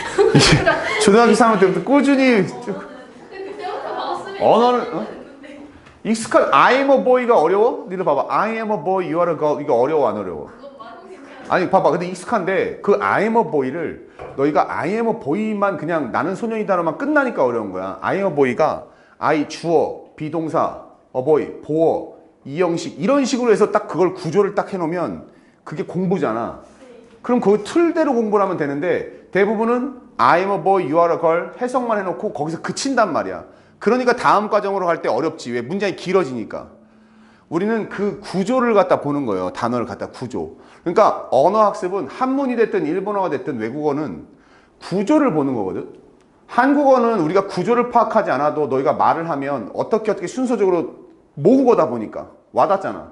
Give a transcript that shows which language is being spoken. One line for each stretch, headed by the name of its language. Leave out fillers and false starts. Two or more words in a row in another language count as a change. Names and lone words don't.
Korean: 초등학교 3학년 때부터 꾸준히 그때부터 막았으면 언어는 익숙한
English: I am a boy
Korean: 가 어려워? 니들 봐봐.
English: I am a boy, you are a girl.
Korean: 이거 어려워 안 어려워? 그건 말은 괜찮아. 아니 봐봐. 근데 익숙한데 그
English: I am a boy
Korean: 를 너희가
English: I am a boy
Korean: 만 그냥 나는 소년이다로만 끝나니까 어려운 거야.
English: I am a boy가 I
Korean: 주어, 비동사,
English: a boy,
Korean: 보어, 이형식 이런 식으로 해서 딱 그걸 구조를 딱 해놓으면 그게 공부잖아. 그럼 그 틀대로 공부를 하면 되는데 대부분은
English: I am a boy, you are a girl
Korean: 해석만 해놓고 거기서 그친단 말이야. 그러니까 다음 과정으로 갈 때 어렵지. 왜? 문장이 길어지니까. 우리는 그 구조를 갖다 보는 거예요. 단어를 갖다 구조. 그러니까 언어학습은 한문이 됐든 일본어가 됐든 외국어는 구조를 보는 거거든. 한국어는 우리가 구조를 파악하지 않아도 너희가 말을 하면 어떻게 순서적으로 모국어다 보니까 와닿잖아.